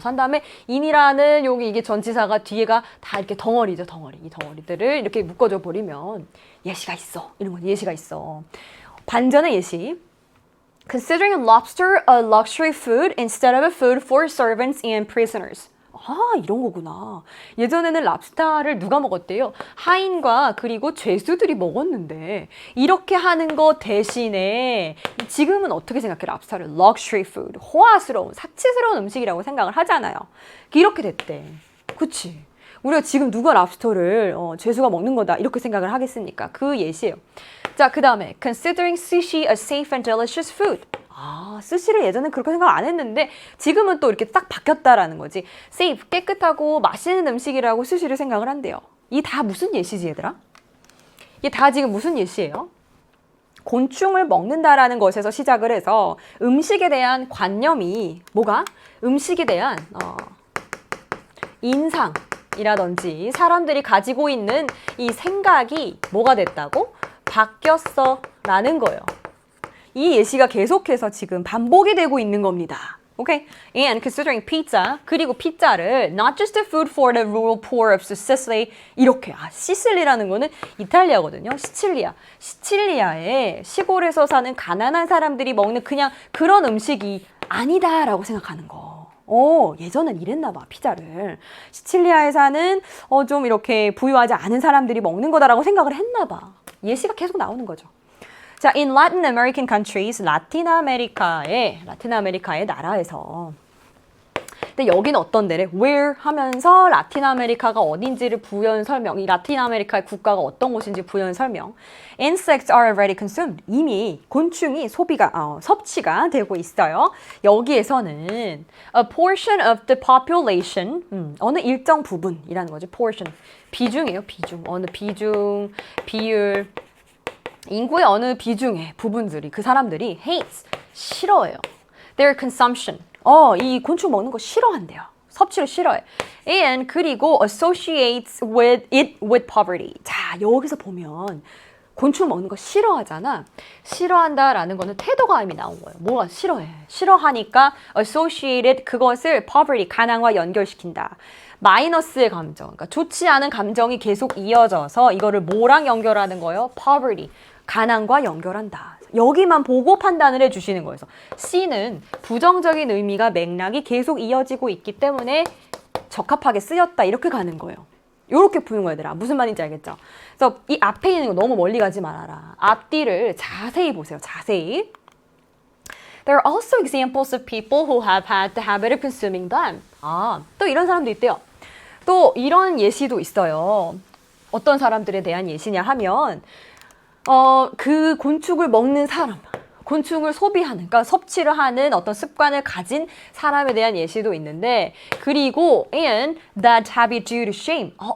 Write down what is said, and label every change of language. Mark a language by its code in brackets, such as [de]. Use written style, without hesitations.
[ko] 한 다음에 in이라는 여기 이게 전치사가 뒤에가 다 이렇게 덩어리죠, 덩어리. 이 덩어리들을 이렇게 묶어줘 버리면 예시가 있어. 이런 거 예시가 있어. 반전의 예시. [en] Considering lobster a luxury food instead of a food for servants and prisoners. [ko] 아, 이런 거구나. 예전에는 랍스타를 누가 먹었대요? 하인과 그리고 죄수들이 먹었는데 이렇게 하는 거 대신에 지금은 어떻게 생각해? 랍스타를 luxury food, 호화스러운, 사치스러운 음식이라고 생각을 하잖아요. 이렇게 됐대. 그치? 우리가 지금 누가 랍스터를 죄수가 먹는 거다 이렇게 생각을 하겠습니까? 그 예시예요. 자, 그 다음에 [en] considering sushi a safe and delicious food. [ko] 아, 스시를 예전엔 그렇게 생각 안 했는데 지금은 또 이렇게 딱 바뀌었다라는 거지. safe, 깨끗하고 맛있는 음식이라고 스시를 생각을 한대요. 이 다 무슨 예시지, 얘들아? 이게 다 지금 무슨 예시예요? 곤충을 먹는다라는 것에서 시작을 해서 음식에 대한 관념이 뭐가? 음식에 대한 인상이라든지 사람들이 가지고 있는 이 생각이 뭐가 됐다고? 바뀌었어 라는 거예요. 이 예시가 계속해서 지금 반복이 되고 있는 겁니다. [en] Okay? And considering pizza, [ko] 그리고 피자를 [en] not just a food for the rural poor of Sicily [ko] 이렇게 시실리라는 거는 이탈리아거든요. 시칠리아의 시골에서 사는 가난한 사람들이 먹는 그냥 그런 음식이 아니다라고 생각하는 거. 예전엔 이랬나 봐, 피자를. 시칠리아에 사는 좀 이렇게 부유하지 않은 사람들이 먹는 거다라고 생각을 했나 봐. 예시가 계속 나오는 거죠. 자, [en] in Latin American countries, [ko] 라틴 아메리카의 나라에서. 근데 여기는 어떤 데래? Where 하면서 라틴 아메리카가 어딘지를 부연 설명. 이 라틴 아메리카의 국가가 어떤 곳인지 부연 설명. [en] Insects are already consumed. [ko] 이미 곤충이 섭취가 되고 있어요. 여기에서는 [en] a portion of the population, [ko] 어느 일정 부분이라는 거죠. portion. 비중이에요, 비중. 어느 비중, 비율. 인구의 어느 비중의 부분들이 그 사람들이 hates, 싫어해요. [en] Their consumption. [ko] 이 곤충 먹는 거 싫어한대요. 섭취를 싫어해. [en] And 그리고 associates with it with poverty. [ko] 자, 여기서 보면 곤충 먹는 거 싫어하잖아. 싫어한다라는 거는 태도가 이미 나온 거예요. 뭐가 싫어해? 싫어하니까 associated 그것을 poverty, 가난과 연결시킨다. 마이너스의 감정, 그러니까 좋지 않은 감정이 계속 이어져서 이거를 뭐랑 연결하는 거예요? poverty, 가난과 연결한다. 여기만 보고 판단을 해주시는 거예요. C는 부정적인 의미가 맥락이 계속 이어지고 있기 때문에 적합하게 쓰였다 이렇게 가는 거예요. 이렇게 푸는 거야, 얘들아. 무슨 말인지 알겠죠? 그래서 이 앞에 있는 거 너무 멀리 가지 말아라. 앞뒤를 자세히 보세요. 자세히. [en] There are also examples of people who have had the habit of consuming them. [ko] 또 이런 사람도 있대요. 또 이런 예시도 있어요. 어떤 사람들에 대한 예시냐 하면 그 곤충을 먹는 사람, 곤충을 소비하는, 그러니까 섭취를 하는 어떤 습관을 가진 사람에 대한 예시도 있는데, 그리고 [en] and that habit due to shame.